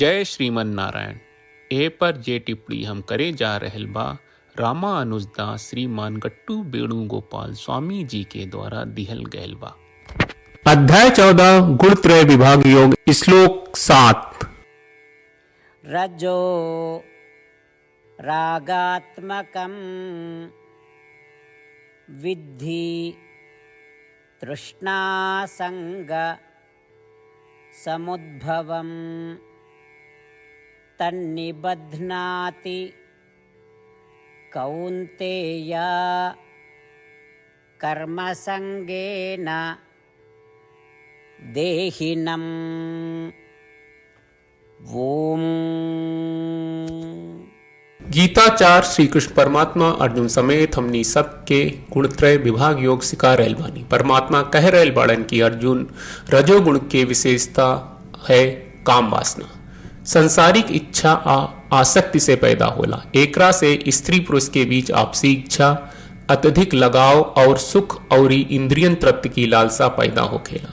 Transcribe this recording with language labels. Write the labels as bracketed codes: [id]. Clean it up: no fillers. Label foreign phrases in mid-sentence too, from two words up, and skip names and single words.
[bho] जय श्रीमन नारायण। ए पर जे टिप्पणी हम करे जा रहल बा रामा अनुजदास श्रीमान गट्टू वेणुगोपाल स्वामी जी के द्वारा दिहल गयल बा। अध्याय 14 गुणत्रय विभाग योग श्लोक 7। [sa] रजो रागात्मकं विद्धि तृष्णासंग समुद्भवम् तन्निबध्नाति कौन्तेय कर्मसंगेन देहिनम्। ओम। [bho] गीताचार श्री कृष्ण परमात्मा अर्जुन समेत हमनी सबके गुणत्रय विभाग योग सिखा रहल बानी। परमात्मा कह रहल बाड़न कि अर्जुन रजोगुण के विशेषता है काम वासना। संसारिक इच्छा आसक्ति से पैदा होला। एकरा से स्त्री पुरुष के बीच आपसी इच्छा, अत्यधिक लगाव और सुख और इंद्रियन तृप्ति की लालसा पैदा होखेला।